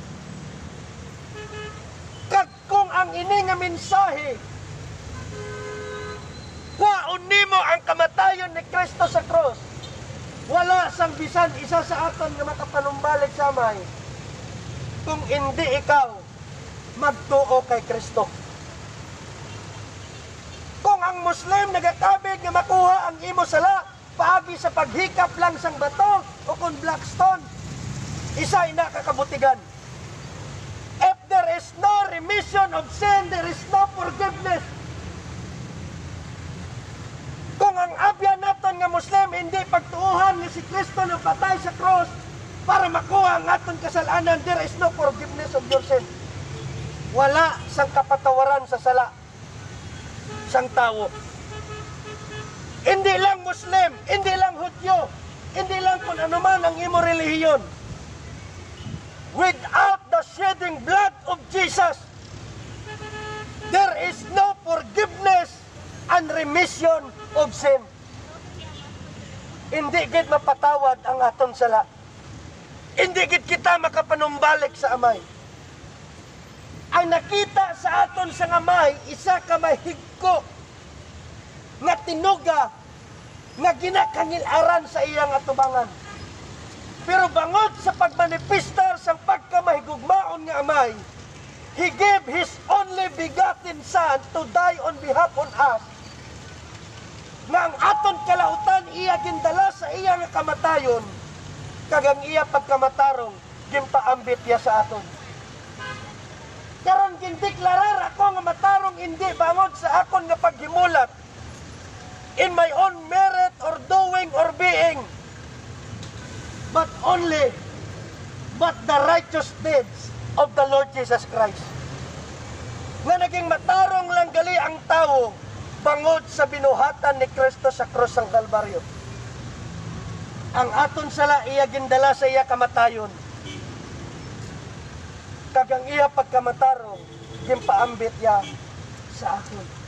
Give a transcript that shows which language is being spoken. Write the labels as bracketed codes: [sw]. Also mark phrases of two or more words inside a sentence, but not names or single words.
[hil] Kag kung ang ini nga mensahe waon nimo ang kamatayon ni Kristo sa cross, wala sang bisan isa sa aton nga makapanumbalik sa amay kung hindi ikaw magtuo kay Kristo. Kung ang Muslim nagakabig nga makuha ang imo sala paagi sa paghikap lang sang bato o kung blackstone, isa ina kakabutigan. [en] If there is no remission of sin, there is no forgiveness. [hil] Kung ang abyan naton nga Muslim hindi pagtuuhan nga si Kristo na patay sa cross para makuha ang aton kasalanan, [en] there is no forgiveness of your sin. [hil] Wala sang kapatawaran sa sala sang tao. Hindi lang Muslim, hindi lang Hudyo, hindi lang kung ano man ang imo relihiyon. [en] Without the shedding blood of Jesus, there is no forgiveness and remission of sin. [hil] Hindi gid mapatawad ang aton sala. Hindi gid kita makapanumbalik sa amay. Ang nakita sa aton sa amay, isa ka mahigko nga tinuga nga ginakangil-aran sa iyang atubangan. Pero bangod sa pagmanifestar sa pagkamahigugmaon nga amay, [en] He gave His only begotten Son to die on behalf on us. [hil] Nga ang aton kalautan iya gindala sa iyang kamatayon, kag ang iya pagkamatarong, gimpaambit ya sa aton. Karon gindeklarar ako nga matarong hindi bangod sa akon nga paghimulat [en] in my own merit or doing or being, but the righteous deeds of the Lord Jesus Christ. [hil] Nga naging matarong lang gali ang tao bangod sa binuhatan ni Kristo sa krus ng Kalbaryo. Ang aton sala iya gindala sa iya kamatayon. Kagang iya pagkamatarong, gimpaambit ya sa akin.